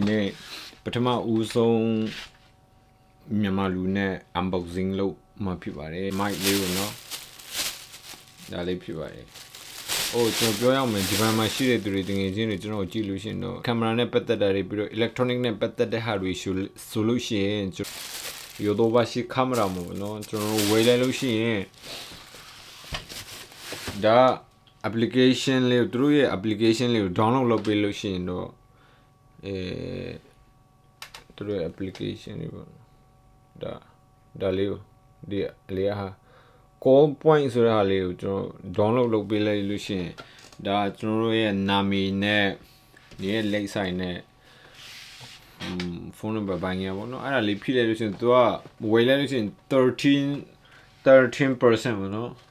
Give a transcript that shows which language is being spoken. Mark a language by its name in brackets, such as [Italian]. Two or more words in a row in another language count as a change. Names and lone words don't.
[Burmese] နေ့ပထမဦးဆုံးမြန်မာလူနဲ့ unboxing လုပ်မှဖြစ်ပါတယ် mic လေးကိုเนาะဒါလေးဖြစ်ပါတယ်ကျွန်တော်ပြောရမယ်ဒီဘက်မှာရှိတဲ့သူတွေတကယ်ချင်းတွေကျွန်တော်ကြည့်လို့ရှိရင်တော့ကင်မရာနဲ့ပတ်သက်တာတွေပြီးတော့ electronic နဲ့ပတ်သက်တဲ့ဟာတွေဆိုလို့ရှိရင်ヨドバシカメラものကျွန်တော်ဝယ်လိုက်လို့ရှိရင် ဒါ application လေးကိုသူတို့ရဲ့ application လေးကို download လုပ်ပေးလို့ရှိရင်တော့သူတို့ရဲ့ application လေး ပေါ့ဒါလေးကိုဒီလေးဟာ [English] call point [Burmese] ဆိုတဲ့ဟာလေးကိုကျွန်တော် download လုပ်ပေးလိုက်လို့ရှိရင်ဒါကျွန်တော်တို့ရဲ့နာမည်နဲ့ဒီရဲ့လိပ်ဆိုင်နဲ့ဖုန်းနံပါတ်ပိုင်းရပါတော့အဲ့ဒါလေးဖိလိုက်လို့ရှိရင်သူကဝယ်လိုက်လို့ရှိရင်13% ပေါ့နော်